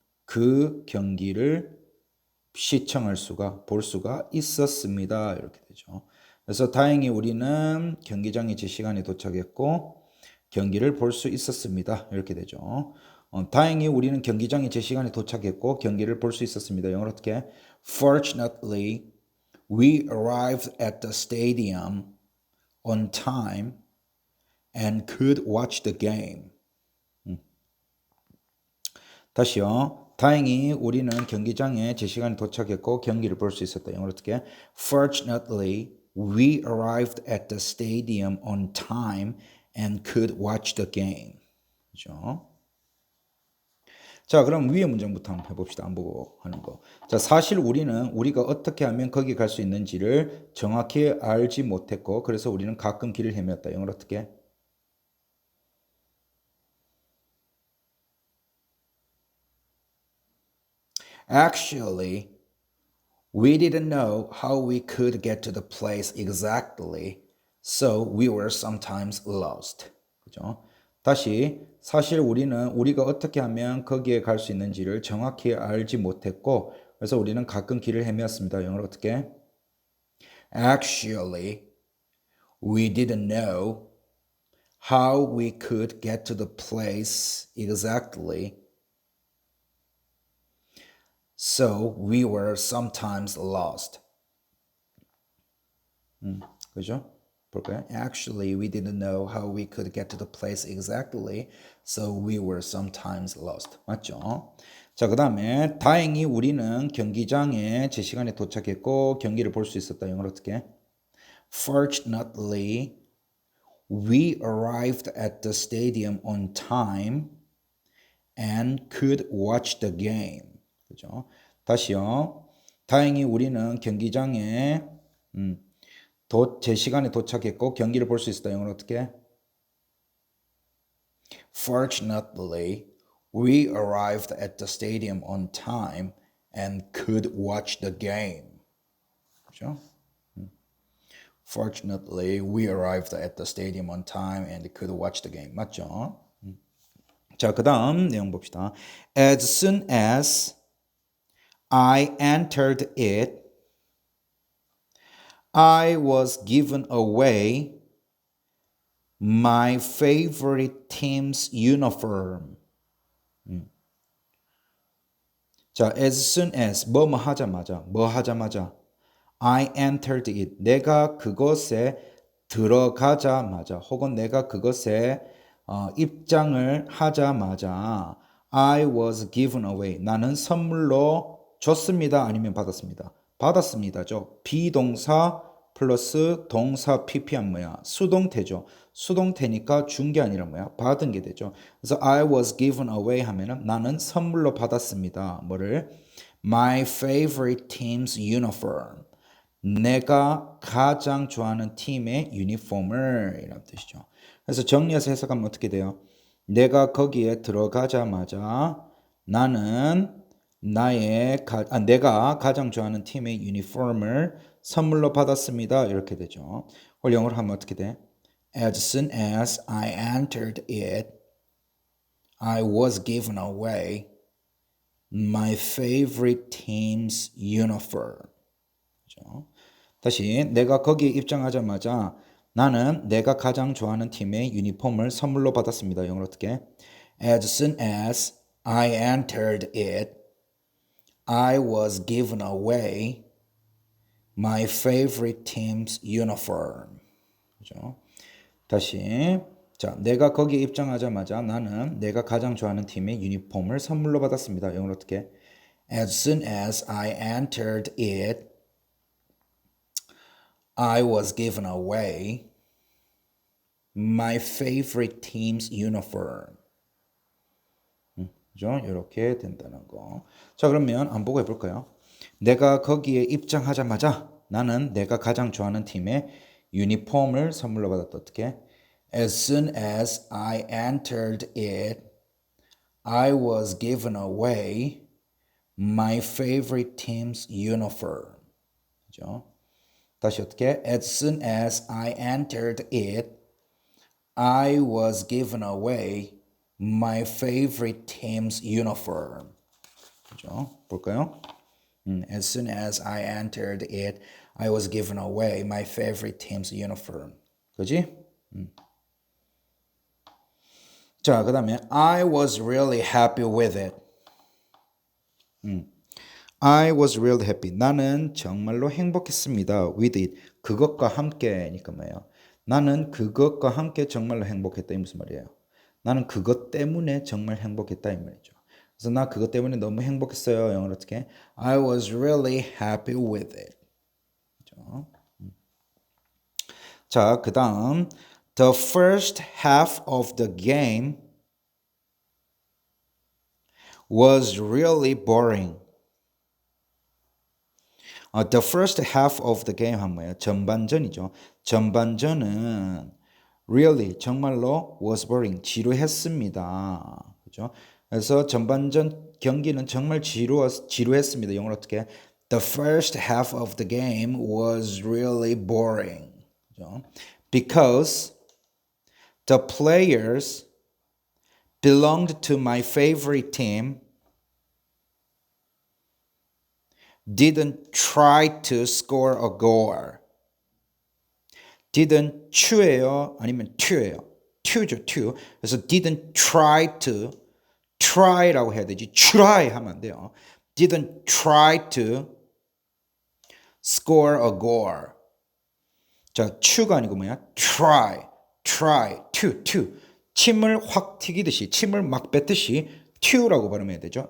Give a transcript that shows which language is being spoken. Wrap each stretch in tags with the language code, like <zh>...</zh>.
<ko>그 경기를 시청할 수가 볼 수가 있었습니다. 이렇게 되죠. 그래서 다행히 우리는 경기장에 제 시간에 도착했고 경기를 볼 수 있었습니다. 이렇게 되죠. 다행히 우리는 경기장에 제 시간에 도착했고 경기를 볼 수 있었습니다. 영어로 어떻게?</ko> <en>Fortunately, we arrived at the stadium on time and could watch the game.</en> <ko>다시요. 다행히 우리는 경기장에 제 시간에 도착했고 경기를 볼 수 있었다. 영어로 어떻게?</ko> <en>Fortunately, we arrived at the stadium on time and could watch the game.</en> <ko>그죠? 자, 그럼 위의 문장부터 한번 해봅시다. 안 보고 하는 거. 자, 사실 우리는 우리가 어떻게 하면 거기 갈 수 있는지를 정확히 알지 못했고 그래서 우리는 가끔 길을 헤매었다. 영어로 어떻게?</ko> <en>Actually, we didn't know how we could get to the place exactly, so we were sometimes lost.</en> <ko>그죠? 다시 사실 우리는 우리가 어떻게 하면 거기에 갈 수 있는지를 정확히 알지 못했고 그래서 우리는 가끔 길을 헤매었습니다. 영어로 어떻게?</ko> <en>Actually, we didn't know how we could get to the place exactly, so we were sometimes lost.</en> <ko>그죠? 볼까요?</ko> <en>Actually, we didn't know how we could get to the place exactly, so we were sometimes lost.</en> <ko>맞죠? 자, 그 다음에 다행히 우리는 경기장에 제 시간에 도착했고 경기를 볼 수 있었다. 영어로 어떻게?</ko> <en>Fortunately, we arrived at the stadium on time and could watch the game.</en> <ko>그죠? 다시요. 다행히 우리는 경기장에 제 시간에 도착했고 경기를 볼 수 있었다. 영어로 어떻게?</ko> <en>Fortunately, we arrived at the stadium on time and could watch the game.</en> <ko>그죠?</ko> <en>Fortunately, we arrived at the stadium on time and could watch the game.</en> <ko>맞죠? 자, 그 다음 내용 봅시다.</ko> <en>As soon as I entered it, I was given away my favorite team's uniform.</en> <ko>자,</ko> <en>as soon as</en> <ko>뭐 하자마자</ko> <en>I entered it.</en> <ko>내가 그것에 들어가자마자 혹은 내가 그것에 입장을 하자마자</ko> <en>I was given away.</en> <ko>나는 선물로 줬습니다. 아니면 받았습니다. 받았습니다죠. 비동사 플러스 동사 PP한 뭐야? 수동태죠. 수동태니까 준 게 아니라 뭐야? 받은 게 되죠. 그래서</ko> <en>I was given away</en> <ko>하면은 나는 선물로 받았습니다. 뭐를?</ko> <en>My favorite team's uniform.</en> <ko>내가 가장 좋아하는 팀의 유니폼을 이런 뜻이죠. 그래서 정리해서 해석하면 어떻게 돼요? 내가 거기에 들어가자마자 나는 내가 가장 좋아하는 팀의 유니폼을 선물로 받았습니다. 이렇게 되죠. 그걸 영어로 하면 어떻게 돼?</ko> <en>As soon as I entered it, I was given away my favorite team's uniform.</en> <ko>그렇죠? 다시 내가 거기에 입장하자마자 나는 내가 가장 좋아하는 팀의 유니폼을 선물로 받았습니다. 영어로 어떻게?</ko> <en>As soon as I entered it, I was given away my favorite team's uniform.</en> <ko>그죠? 다시 자, 내가 거기에 입장하자마자 나는 내가 가장 좋아하는 팀의 유니폼을 선물로 받았습니다. 영어로 어떻게?</ko> <en>As soon as I entered it, I was given away my favorite team's uniform.</en> <ko>그죠? 이렇게 된다는 거. 자, 그러면 안 보고 해볼까요? 내가 거기에 입장하자마자 나는 내가 가장 좋아하는 팀의 유니폼을 선물로 받았다. 어떻게?</ko> <en>As soon as I entered it, I was given away my favorite team's uniform.</en> <ko>그죠? 다시 어떻게?</ko> <en>As soon as I entered it, I was given away my favorite team's uniform.</en> <ko>그죠? 볼까요?</ko> <en>As soon as I entered it, I was given away my favorite team's uniform.</en> <ko>그지? 자, 그 다음에</ko> <en>I was really happy with it. I was really happy.</en> <ko>나는 정말로 행복했습니다.</ko> <en>With it.</en> <ko>그것과 함께니까 뭐예요? 나는 그것과 함께 정말로 행복했다. 이 무슨 말이에요? 나는 그것 때문에 정말 행복했다. 이 말이죠. 그래서 나 그것 때문에 너무 행복했어요. 영어로 어떻게?</ko> <en>I was really happy with it.</en> <ko>그렇죠? 자, 그 다음</ko> <en>The first half of the game was really boring. The first half of the game</en> <ko>한 뭐예요? 전반전이죠. 전반전은 really 정말로</ko> <en>was boring</en> <ko>지루했습니다. 그죠? 그래서 전반전 경기는 정말 지루했습니다. 영어로 어떻게?</ko> <en>The first half of the game was really boring.</en> <ko>그죠?</ko> <en>Because the players belonged to my favorite team didn't try to score a goal.</en> <ko>didn't to예요? 아니면 to예요? to죠, to. 그래서</ko> <en>didn't try to,</en> <ko>try라고 해야 되지. try 하면 안 돼요.</ko> <en>didn't try to score a goal.</en> <ko>자, to가 아니고 뭐야? try, to. 침을 확 튀기듯이, 침을 막 뱉듯이 to라고 발음해야 되죠.</ko>